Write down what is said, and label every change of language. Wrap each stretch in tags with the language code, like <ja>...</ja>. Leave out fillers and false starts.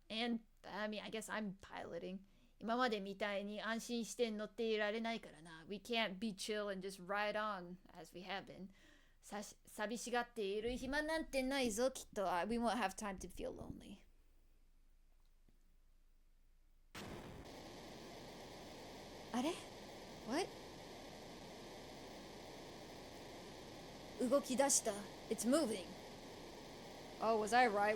<en>And I mean, I guess I'm piloting.</en> <ja>今までみたいに安心して乗っていられないからな.</ja> <en>We can't be chill and just ride on as we have been.</en> <ja>寂しがっている暇なんてないぞきっと.</ja> <en>We won't have time to feel lonely.</en> <ja>あれ?</ja> <en>What?</en> <ja>動き出した.</ja> <en>It's moving. Oh, was I right?</en>